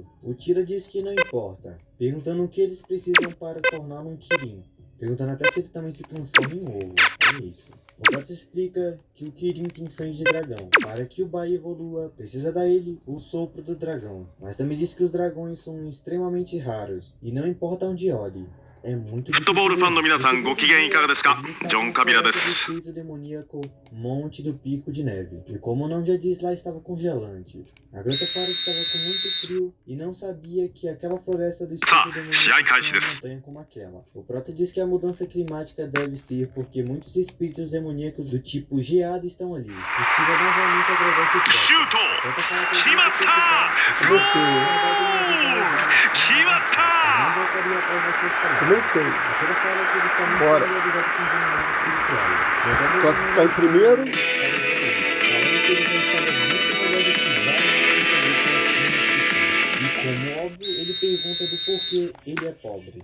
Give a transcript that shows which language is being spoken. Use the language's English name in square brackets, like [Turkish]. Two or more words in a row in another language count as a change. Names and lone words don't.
[Portuguese] O Tira diz que não importa, perguntando o que eles precisam para torná-lo um Kirin, perguntando até se ele também se transforma em ovo. É isso. O Prota explica que o Kirin tem sangue de dragão. Para que o Bai evolua, precisa dar ele o sopro do dragão. Mas também diz que os dragões são extremamente raros, e não importa onde olhe. É muito [Japanese] フットボールファンの皆さんご機嫌いかがですか。ジョン・カビラです。 [Portuguese] do espírito demoníaco Monte do Pico de Neve. E como o nome já diz, lá estava congelante. A garota para estava com muito frio e não sabia que aquela floresta do espírito demoníaco tinha uma montanha como aquela. O Prota diz que a mudança climática deve ser porque muitos espíritos demoníacos do tipo geada estão ali. O Tira novamente agradece o Prota. [Japanese] シュート決まったゴー決まった [Portuguese] Não voltaria atrás das suas palavras. Também sei. A Tira fala que ele está muito Bora. familiarizado com os animais espirituais. Levando Só os que ficar em primeiro. falando que ele já estava muito melhor do que vários pensadores que e como óbvio, ele pergunta do porquê ele é pobre.